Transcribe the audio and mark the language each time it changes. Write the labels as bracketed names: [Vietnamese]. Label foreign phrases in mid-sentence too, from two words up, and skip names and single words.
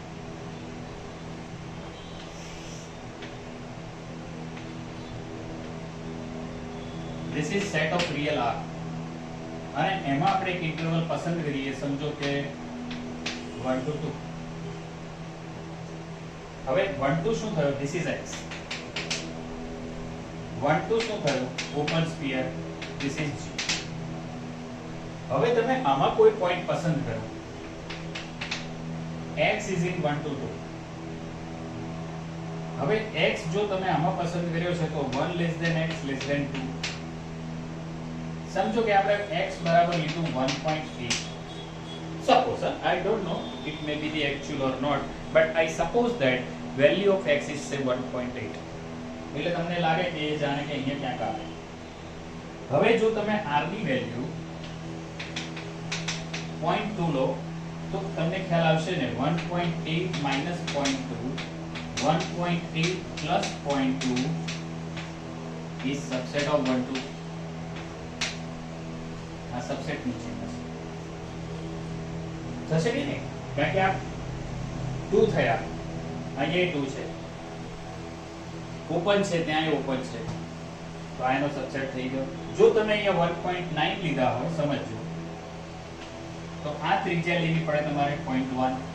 [English] This is set of real R, [Gujarati] અને એમાં આપણે એક ઇન્ટરવલ પસંદ કરીએ. સમજો કે 1 to 2. હવે 1 to શું થયો? [English] This is X. [Gujarati] 1 to શું થયું? [English] open sphere. This is G. [Gujarati] હવે તમે આમાં કોઈ પોઈન્ટ પસંદ કરો. [English] X is in 1 to 2. [Gujarati] હવે X જો તમે આમાં પસંદ કર્યો છે તો [English] 1 less than X less than 2. [Gujarati] સમજો કે આપણે X બરાબર લીધું 1.8. [English] Suppose, I don't know, it may be the actual or not, but I suppose that value of X is say 1.8. [Gujarati] એટલે તમને લાગે કે એ જાણે કે અહીંયા ક્યાંક આવે. હવે જો તમે R ની વેલ્યુ 0.2 લો તો તમને ખ્યાલ આવશે ને [English] 1.8 minus 0.2, 1.8 plus 0.2 is subset of 1 to. [Gujarati] આ સબસેટ નીચે થશે કે નહીં? કારણ કે આ 2 થયા, અહીંયા 2 છે. ઓપન છે ત્યાંય ઓપન છે, તો આનો સબસેટ થઈ ગયો. જો તમે અહીંયા 1.9 લીધા હોય સમજજો, તો આ ત્રિજ્યા લેવી પડે તમારે 0.1.